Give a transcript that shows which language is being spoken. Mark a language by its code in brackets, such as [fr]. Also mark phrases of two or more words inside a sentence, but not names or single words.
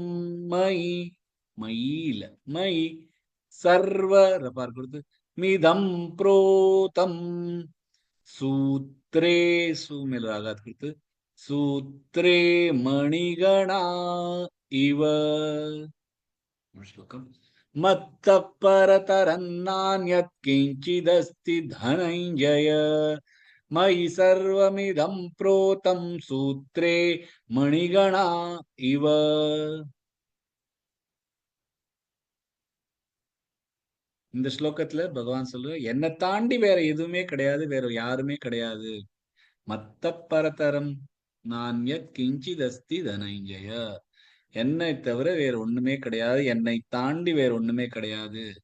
[sa] மயி மயில மயி சர்வ ரபார் கொடுத்து மிதம் புரோதம் சூத்ரே சுமிலாக கொடுத்து சூத்ரே மணிகணா இவ. श्लोकम् मत्तः परतरन्नान्यत् किञ्चिदस्ति धनञ्जय मयि सर्वमिदं प्रोतं सूत्रे मणिगणा इव. [ta] இந்த ஸ்லோகத்துல பகவான் சொல்ற, என்னை தாண்டி வேற எதுவுமே கிடையாது, வேற யாருமே கிடையாது. [sa] मत्त परतरं नान्यत् किञ्चिदस्ति धनञ्जय, [ta] என்னை தவிர வேற ஒண்ணுமே கிடையாது, என்னை தாண்டி வேற ஒண்ணுமே கிடையாது.